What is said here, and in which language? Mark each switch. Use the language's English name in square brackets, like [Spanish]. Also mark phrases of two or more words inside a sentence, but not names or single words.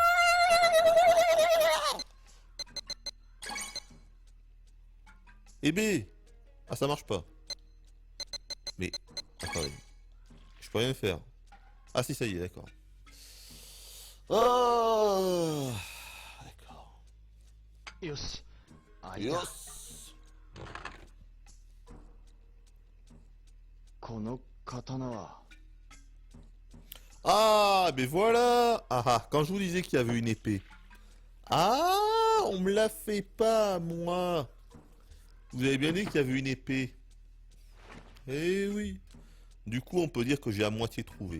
[French] Eh ben, ah ça marche pas. Mais, attendez, je peux rien faire. Ah si ça y est, d'accord. Oh, d'accord. [Japanese] よし。あ、いた。 Yes. この刀は。 [French] Ah, mais voilà. Ah ah, quand je vous disais qu'il y avait une épée. Ah, on me l'a fait pas, moi. Vous avez bien dit qu'il y avait une épée. Eh oui. Du coup, on peut dire que j'ai à moitié trouvé.